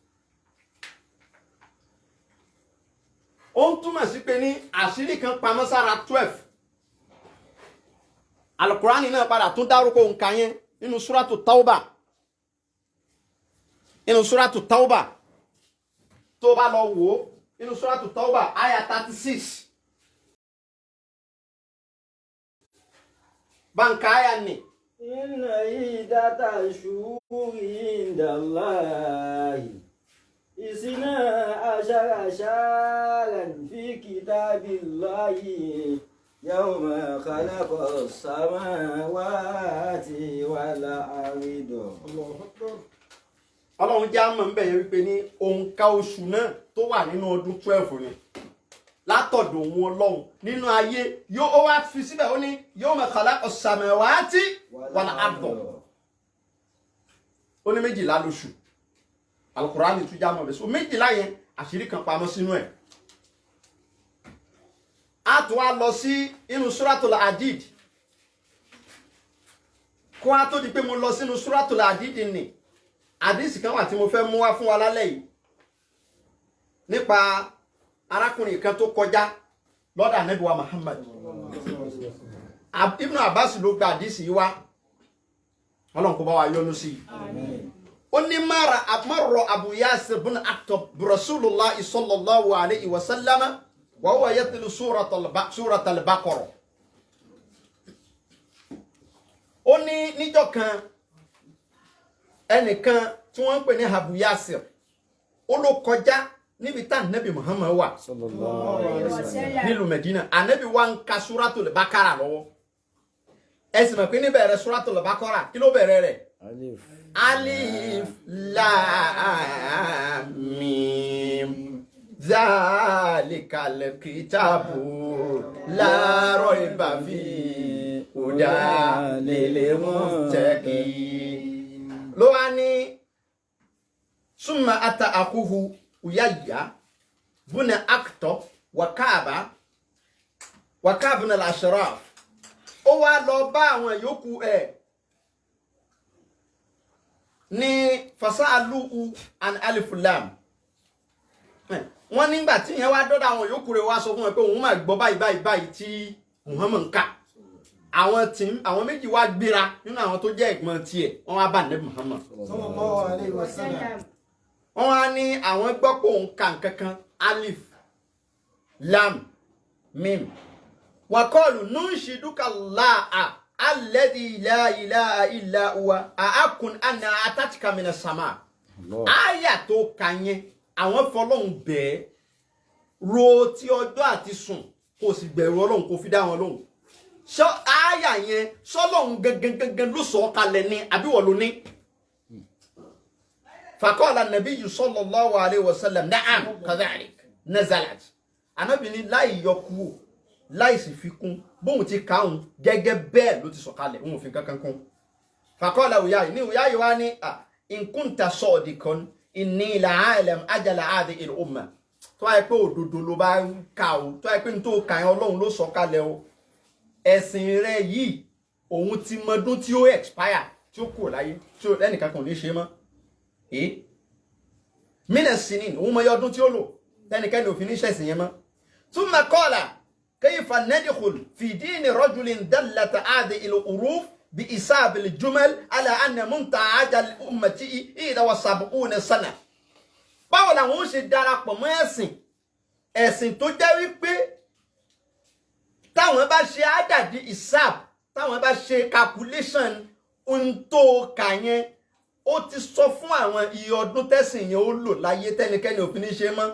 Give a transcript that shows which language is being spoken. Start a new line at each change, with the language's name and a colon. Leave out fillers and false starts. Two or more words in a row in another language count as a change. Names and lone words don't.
Yoruba: ó ń túmọ̀ sí pé ní àṣírí kan pamọ́ sára 12 Al-Qur'ani náà padà tún dárúkọ nǹkan yẹn nínú Suratu Tawbah tó bá lọ wò ó nínú Suratu Tawbah aya 36 báńkà aya ni.
Arabic: إن عدة الشهور عند الله 12 شهرا في كتاب الله يوم خلق السماوات والأرض. الله أكبر.
Yoruba: Ọlọ́run jẹ́ àmọ́ ń bẹ̀yẹ̀ wípé ní òǹkà oṣù náà tó wà nínú ọdún 12 ni látọ̀dọ̀ òun Ọlọ́run nínú ayé yóò ó wá fi síbẹ̀ ó ní
Arabic: يوم خلق السماوات والأرض
Yoruba: ó ní 12 lóṣù Al-Qur'ani tún já mọ́ bẹ́ẹ̀ so 12 yẹn àṣírí kan pamọ́ sínú ẹ̀ a tún wá lọ sí inú Suratul Hadid kó a tó di pé mo lọ sínú Suratul Hadid ni àdísì kan wà tí mo fẹ́ mú wá fún wa lálẹ́ yìí nípa arákùnrin kan tó kọjá lọ́dọ̀ Ànábì wa Muhammad Ibn Abbas ló gba àdísì yìí wá Ọlọ́run kó bá wa yọ́nú sí ó ní
Arabic: مر أبو ياسر بن أخطب برسول الله صلى الله عليه وسلم وهو يتلو سورة البقرة
Yoruba: ó ní níjọ́ kan ẹnìkan tí wọ́n ń pè ní Abu Yasir ó ló kọjá níbi tá Ànábì Muhammad wà nílùú Medina Ànábì wa ń ka Suratul Baqarah lọ́wọ́ ẹ sì mọ̀ pé níbẹ̀rẹ̀ Suratul Baqarah kí ló bẹ̀rẹ̀ rẹ̀ alif
Arabic: لام ميم ذلك الكتاب لا ريب فيه هدى للمتقين
Yoruba: ló wá ní
Arabic: ثم أتى أخوه حيي بن أخطب و
Yoruba: Ka'b na al-Ashraf ó wá lọ bá àwọn yòókù ẹ̀ ní
Arabic: فسألوه عن ألف لام
Yoruba: wọ́n nígbà tí yẹn wá dọ́dọ̀ àwọn yòókù rẹ̀ wá sọ fún wọn pé òun máa gbọ́ báyìí tí Muhammad ń kà àwọn méjì wá gbéra nínú àwọn tó jẹ́ ẹ̀gbọ́n tiẹ̀ wọ́n wá bá Ànábì Muhammad
Arabic: صلى الله عليه وسلم.
Yoruba: wọ́n wá ní àwọn gbọ́ pé òun ka nǹkan kan
Arabic: ألف لام ميم وقالوا ننشدك الله الذي لا إله إلا هو أحقا أنها أتتك من السماء.
Yoruba: Aya tó kà yẹn àwọn fọlọ́hun bẹ́ẹ̀ ro ti ọjọ́ àti sùn kò sì bẹ̀rù Ọlọ́hun kò fi dá wọn lóhùn. So aya yẹn sọ́lọ́hun gangan ló sọ kalẹ̀ ní àbí wọ́n ló ní.
Arabic: فقال النبي صلى الله عليه وسلم نعم كذلك نزلت.
Yoruba: Ànábì ní láì yọkú láì sì fi kún bóun ti kàún gẹ́gẹ́ bẹ́ẹ̀ ló ti sọ kalẹ̀ òun fi kankan kún.
Arabic: فقال حيي
Yoruba: ní Uyayi wá ní
Arabic: إن كنت صادقا إني لأعلم أجل هذه الأمة.
Yoruba: Tó wáyé pé òdodo ló bá ń kà ó tó wáyé pé n tó kà yẹn Ọlọ́run ló sọ kalẹ̀ o. Ẹ̀sìn rẹ̀ yìí òun ti mọdún tí ó expire tí ó kúrò láyé tí ó lẹ́nìkan kan ní ṣe mọ́.
Arabic: من سنين
Yoruba: òun mọ ọdún tí ó lò tẹ́nìkan ò fi ní ṣẹ̀sìn yẹn mọ́.
Arabic: ثم قال كيف ندخل في دين رجل دلت هذه الحروف بحساب الجمل على أن منتهى أجل أمته 71 سنة.
Yoruba: Báwo làwọn ó ṣe darapọ̀ mọ́ ẹ̀sìn tó jẹ́ wípé táwọn bá ṣe àdàdì isab táwọn bá ṣe calculation ohun tó kà yẹn ó ti sọ fún àwọn iye ọdún tẹ́sìn yẹn ó lò láyé tẹ́nikẹ́ni ò fi ní ṣe mọ́.